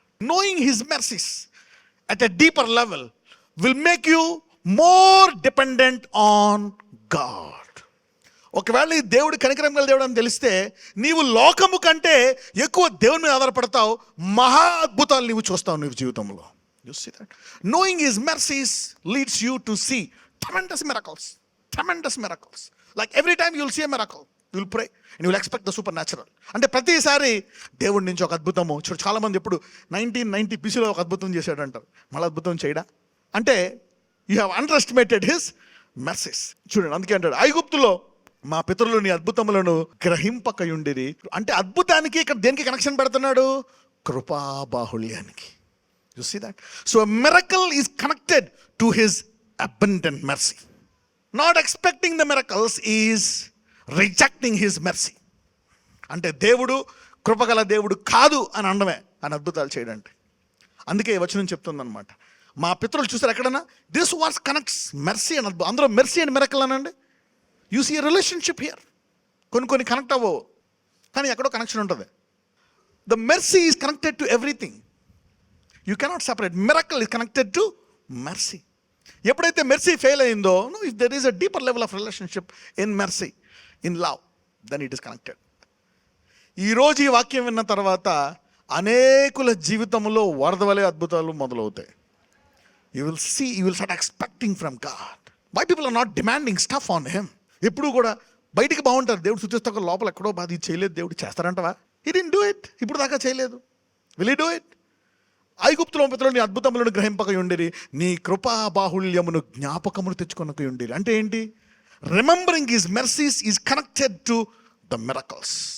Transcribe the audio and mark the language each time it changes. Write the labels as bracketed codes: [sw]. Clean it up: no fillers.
[en] Knowing his mercies at a deeper level will make you more dependent on God. [te] ఒకవేళ ఈ దేవుడు కనికరం గల దేవుడు అని తెలిస్తే నీవు లోకము కంటే ఎక్కువ దేవుని మీద ఆధారపడతావు. మహా అద్భుతాలు నీవు చూస్తావు నీ జీవితంలో. [en] You see that. Knowing his mercies leads you to see tremendous miracles. Like every time you will see a miracle, you will pray and you will expect the supernatural. [te] అంటే ప్రతిసారి దేవుడి నుంచి ఒక అద్భుతము. చూడు, చాలామంది ఇప్పుడు 1990 BCలో ఒక అద్భుతం చేశాడు అంటారు, మళ్ళీ అద్భుతం చేయడా? [en] అంటే you have underestimated his mercies. [te] చూడండి, అందుకే అంటాడు, ఐగుప్తులో మా పితరులు నీ అద్భుతములను గ్రహింపకయుండిరి. అంటే అద్భుతానికి ఇక్కడ దేనికి కనెక్షన్ పెడుతున్నాడు? కృపాబాహుళ్యానికి. [en] You see that. So miracle is connected to his abundant mercy. Not expecting the miracles is rejecting his mercy. [te] అంటే దేవుడు కృపగల దేవుడు కాదు అని అనడమే అని అద్భుతాలు చేయడంటే. అందుకే ఈ వచనం చెప్తుందన్నమాట, మా పితరులు చూసారు ఎక్కడన్నా [en] this was connects mercy [te] అని. అందరూ మెర్సీ అండ్ మిరకల్ అనండి. [en] You see relationship here. [te] కొన్ని కనెక్ట్ అవ్వవు, కానీ ఎక్కడో కనెక్షన్ ఉంటుంది. [en] The mercy is connected to everything. You cannot separate. Miracle is connected to mercy. [te] ఎప్పుడైతే మెర్సీ ఫెయిల్ అయిందో, [en] if there is a deeper level of relationship in mercy, in love, then it is connected. [te] ఈరోజు ఈ వాక్యం విన్న తర్వాత అనేకుల జీవితంలో వరద వలె అద్భుతాలు మొదలవుతాయి. [en] You will start expecting from God. Why people are not demanding stuff on him? [te] ఎప్పుడు కూడా బయటికి బాగుంటారు, దేవుడు సూచిస్తా లోపల ఎక్కడో బాధ ఇది చేయలేదు, దేవుడు చేస్తారంటవా? [en] He didn't do it. [te] ఇప్పుడు దాకా చేయలేదు. [en] Will he do it? [te] ఐగుప్తులో పితరులు నీ అద్భుతములను గ్రహింపక ఉండిరి, నీ కృపా బాహుళ్యమును జ్ఞాపకమును తెచ్చుకొనక ఉండిరి. అంటే ఏంటి? [en] Remembering his mercies is connected to the miracles.